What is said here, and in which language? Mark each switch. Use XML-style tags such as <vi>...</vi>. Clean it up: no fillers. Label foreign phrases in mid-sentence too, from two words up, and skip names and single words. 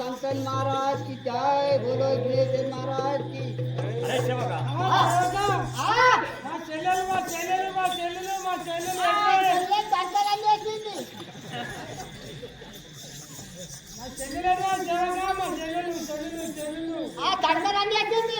<hi>गिरीशन महाराज की जय बोलो गिरीशन महाराज की</hi> <te>అరే శివగా మా చెల్లెలు మా చెల్లెలు మా చెల్లెలు మా చెల్లెలు దండలన్నీ వేసింది మా చెల్లెలు జరగా మా చెల్లెలు చెల్లెలు చెల్లెలు దండలన్నీ వేసింది</te>